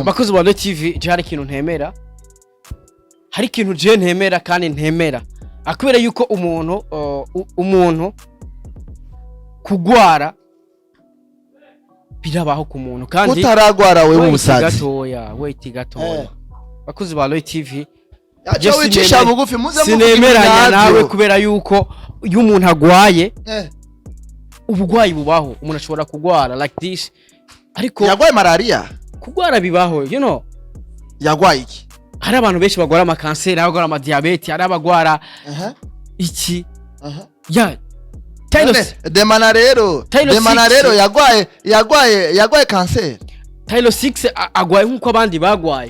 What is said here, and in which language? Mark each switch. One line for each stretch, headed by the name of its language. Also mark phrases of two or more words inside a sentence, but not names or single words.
Rundi: bakunzi ba Loy TV je hari kintu ntemera hari ikintu je ntemera kandi ntemera akubera yuko umuntu kugwara birabaho ku muntu kandi utaragwara wewe umusazi wait gatoya bakuzi ba Loy TV aje wicisha bugufi muze sinemeranya nawe kubera yuko iyo umuntu agwaye ubugwayi bubaho umuntu ashobora kugwara
English: like this
Rundi: ariko yagwaye malaria kugwara bibaho
English: you know
Rundi: yagwaye iki hari abantu benshi bagwara ama cancer abagwara ama diabete hari abagwara iki Demana rero yagwaye cancer Tylo XIXER agwaye nkuko abandi bagwaye